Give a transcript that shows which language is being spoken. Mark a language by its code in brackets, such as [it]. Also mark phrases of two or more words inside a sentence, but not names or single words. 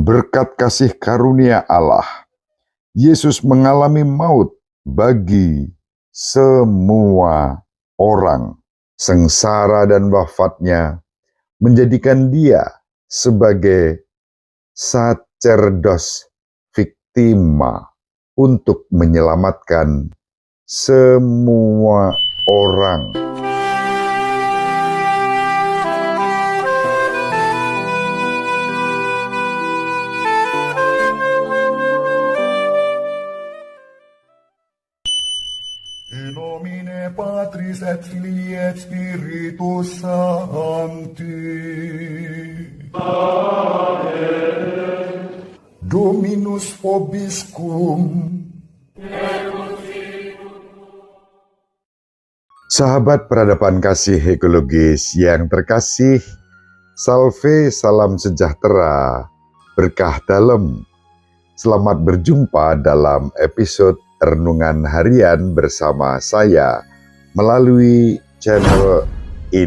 [id] Berkat kasih karunia Allah, Yesus mengalami maut bagi semua orang. Sengsara dan wafatnya menjadikan dia sebagai [la] sacerdos victima [id] untuk menyelamatkan semua orang. [la] In nomine Patris et Filii et Spiritus Sancti. Amen. Dominus vobiscum. [id] Sahabat peradaban kasih ekologis yang terkasih, salve, salam sejahtera, berkah dalam. Selamat berjumpa dalam episode Renungan Harian bersama saya melalui channel ini.